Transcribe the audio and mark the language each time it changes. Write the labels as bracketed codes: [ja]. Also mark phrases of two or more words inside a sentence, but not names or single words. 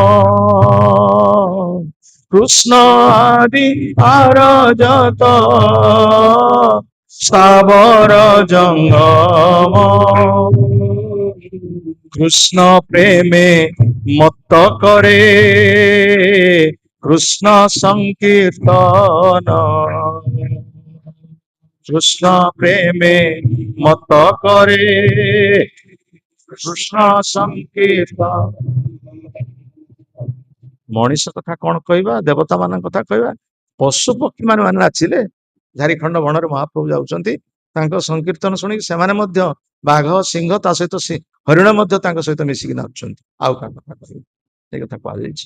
[bn] কৃষ্ণ আদি আর যত স্থাবর জঙ্গম, কৃষ্ণ প্রেমে মত্ত করে কৃষ্ণ সংকীর্তন, কৃষ্ণ প্রেমে মত করে কৃষ্ণ সংকୀର୍ତ୍ତନ। [or] ମଣିଷ କଥା କଣ କହିବା, ଦେବତା ମାନଙ୍କ କଥା କହିବା, ପଶୁ ପକ୍ଷୀ ମାନେ ନାଚିଲେ। ଝାରିଖଣ୍ଡ ବଣରେ ମହାପ୍ରଭୁ ଯାଉଛନ୍ତି, ତାଙ୍କ ସଂକୀର୍ତ୍ତନ ଶୁଣିକି ସେମାନେ ମଧ୍ୟ ବାଘ ସିଂହ ତା ସହିତ ହରିଣ ମଧ୍ୟ ତାଙ୍କ ସହିତ ମିଶିକି ନାଚୁଛନ୍ତି। ଆଉ କାହା କଥା କହିବେ, ଏ କଥା କୁହାଯାଇଛି।